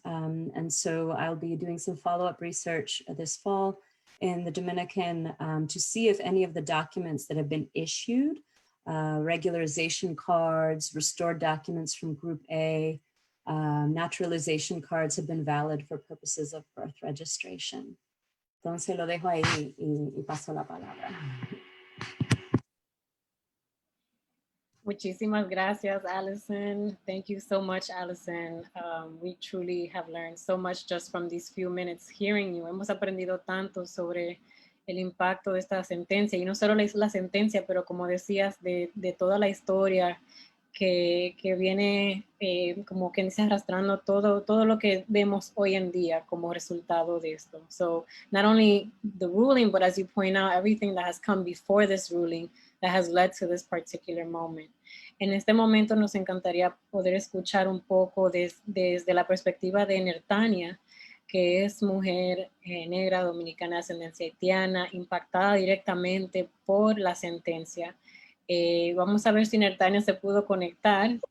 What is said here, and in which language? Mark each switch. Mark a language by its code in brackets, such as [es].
[en] And so I'll be doing some follow-up research this fall in the Dominican to see if any of the documents that have been issued, regularization cards, restored documents from Group A, naturalization cards have been valid for purposes of birth registration. [es] Entonces lo dejo ahí y paso la palabra. Muchísimas gracias, Alison. [en] Thank you so much, Alison. We truly have learned so much just from these few minutes hearing you. [es] Hemos aprendido tanto sobre el impacto de esta sentencia, y no solo la sentencia, pero como decías, de toda la historia que viene como que dice arrastrando todo lo que vemos hoy en día como resultado de esto. [en] So not only the ruling, but as you point out, everything that has come before this ruling that has led to this particular moment. [es] En este momento nos encantaría poder escuchar un poco desde la perspectiva de Nertania, que es mujer negra, dominicana, de ascendencia haitiana, impactada directamente por la sentencia. Vamos a ver si Nertania se pudo conectar.